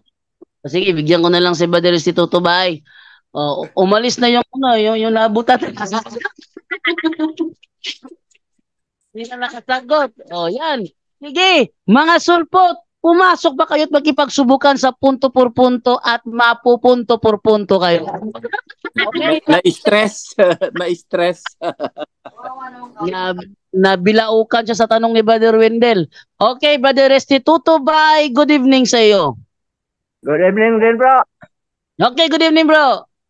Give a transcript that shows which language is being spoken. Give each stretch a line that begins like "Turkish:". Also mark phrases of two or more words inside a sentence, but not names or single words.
Filipino: Sige, bigyan ko na lang si Brother Restituto Bay. Umalis na yung naabutan. Hindi na nakasagot. Yan. Sige, mga sulpot, pumasok ba kayo at magkipagsubukan sa
Spanish: punto por punto
Filipino: at mapupunto por punto kayo? Okay. Na-stress. Na-stress. Nabilaukan siya sa tanong ni Brother Wendell. Okay, Brother Restituto Bay,
English: good evening
Filipino: sa iyo.
English: Good evening din, bro. Okay, good evening, bro.